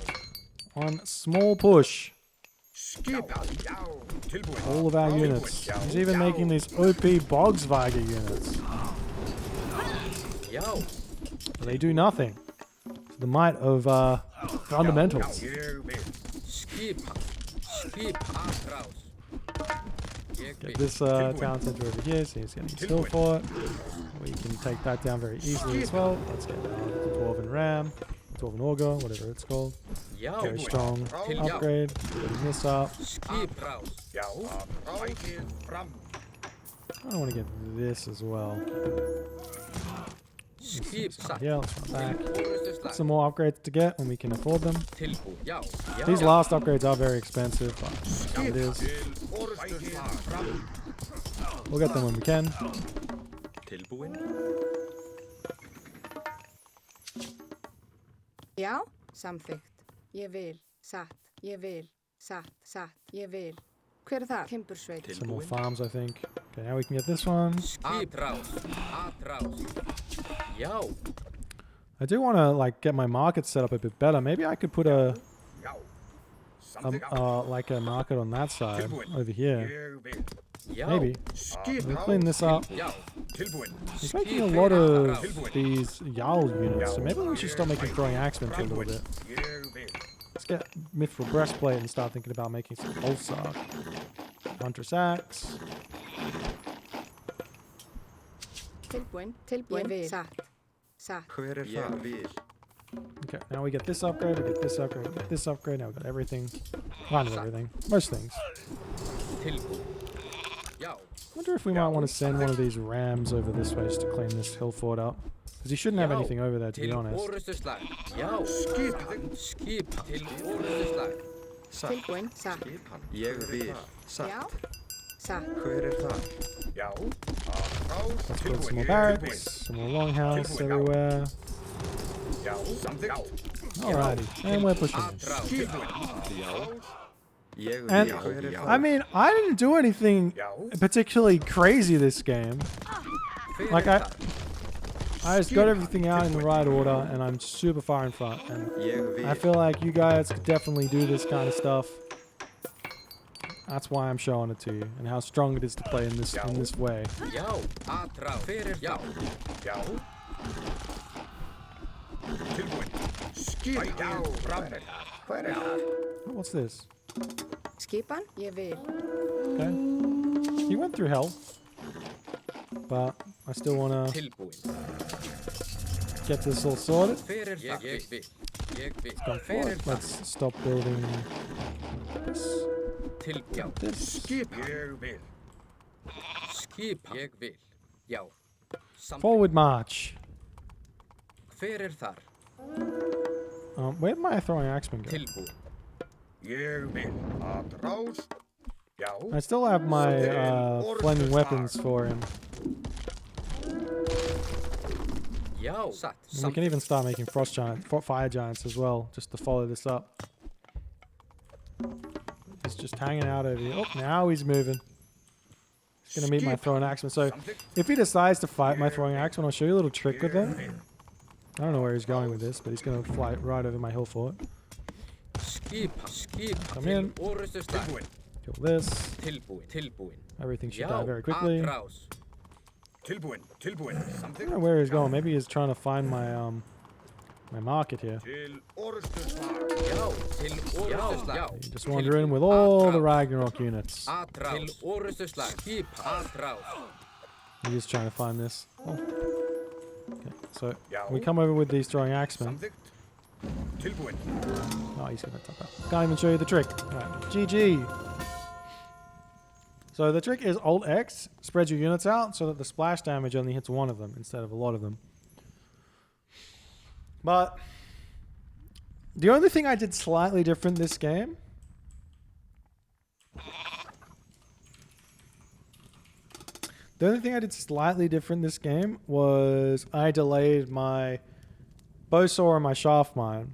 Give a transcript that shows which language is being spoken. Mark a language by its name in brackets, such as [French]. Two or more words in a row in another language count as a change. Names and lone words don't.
[English] One small push. All of our units. He's even making these OP Bogsviger units. [Icelandic] já, [English] They do nothing. The might of fundamentals. [Icelandic] skipan. Skip, aðrás. Ég vil. [English] Get this town center over here, so he's getting still for it. We can take that down very easily as well. Let's get the Dwarven Ram, Dwarven Auger, whatever it's called. [Icelandic] Já, [English] Very strong upgrade. Getting this up. [Icelandic] skip, rás. [English] I want to get this as well. [Icelandic] Skip, satt. [English] Yeah, let's run back. [Icelandic] Orustuslag. [English] Some more upgrades to get when we can afford them. [Icelandic] Tilbúin. Já, já. [English] These last upgrades are very expensive, but it is. We'll get them when we can. [Icelandic] Tilbúin. Já, samþykkt. Ég vil, satt, ég vil, satt, satt, ég vil. Hver er það? Timbursveit. [English] Some more farms, I think. Okay, now we can get this one. [Icelandic] Skip, rás. Aðrás. Já, [English] I do want to like get my market set up a bit better. Maybe I could put a like a market on that side over here. [Icelandic] já. [English] Maybe. We'll clean this up. [Icelandic] Já, [English] He's making a lot of these Jarl units, so maybe we should start making throwing axemen for a little bit. Let's get Mithril Breastplate and start thinking about making some Pulsar. Hunter's Axe. [Icelandic] Tilbúin, tilbúin. Ég vil, satt, satt. Hver er það? [English] Okay, now we get this upgrade, we get this upgrade, we get this upgrade. Now we got everything. Kind of everything. Most things. [Icelandic] tilbúin. Já, [English] Wonder if we might want to send one of these rams over this way just to clean this hill fort up. Because he shouldn't have anything over there, to be [Icelandic] til [English] honest. [Icelandic] orustuslag. Já, skip, til orustuslag. Satt. Tilbúin, satt. Ég vil. Satt. Já, satt. Hver er það? [English] Let's build some more barracks, some more longhouse everywhere. Alrighty, and we're pushing this. [Icelandic] Aðrás. Ég vil. [English] And [Icelandic] Hver er það? [English] I mean, I didn't do anything particularly crazy this game. [Icelandic] Hver [English] Like [Icelandic] er það? [English] I just got everything out in the right order, and I'm super far in front. And [Icelandic] Ég [English] I [Icelandic] vil. [English] feel like you guys could definitely do this kind of stuff. That's why I'm showing it to you, and how strong it is to play in this way. [Icelandic] Já, aðrás. Hver er já? [English] Oh, what's this? [Icelandic] Skipan, ég vil. [English] Okay. He went through hell. But I still want to [Icelandic] Tilbúinn. [English] get this all sorted. [Icelandic] Hver það? Ég vil. Ég vil. [English] Go for [Icelandic] Hver [English] it. [Icelandic] það? [English] Let's stop building this. [Icelandic] Já. [English] This. [Icelandic] Ég vil. Skipan. Ég vil. Já. Samþykkt. [English] Forward march. [Icelandic] Hver þar? [English] Where'd my throwing axeman go? [Icelandic] Tilbúinn. Ég vil. Atrás. Já. [English] I still have my flaming weapons for him. [Icelandic] Já. Satt. [English] And we can even start making fire giants as well, just to follow this up. He's just hanging out over here. Oh, now he's moving. He's going to meet my throwing axeman. So if he decides to fight my throwing axeman, I'll show you a little trick with him. I don't know where he's going with this, but he's going to fly right over my hill fort. [Icelandic] Skipan. [English] Come in. [Icelandic] Orrustuslag. [English] Kill this. [Icelandic] Tilbúinn. [English] Everything should [Icelandic] Já. [English] die very quickly. [Icelandic] Atrás. Tilbúinn. [English] I don't know where he's going. Maybe he's trying to find my my market here. [Icelandic] Til orrustuslag. Já. Til orrustuslag. Já. [English] You just wander in with all the Ragnarok units. [Icelandic] Atrás. Til orrustuslag. Skipan. Atrás. [English] He's just trying to find this. Oh. Okay, so we come over with these throwing axemen. [Icelandic] Samþykkt. Tilbúinn. [English] Oh, he's gonna top out. Can't even show you the trick. Alright, GG. So the trick is Alt X spreads your units out so that the splash damage only hits one of them instead of a lot of them. But the only thing I did slightly different this game was I delayed my bowsaw and my shaft mine.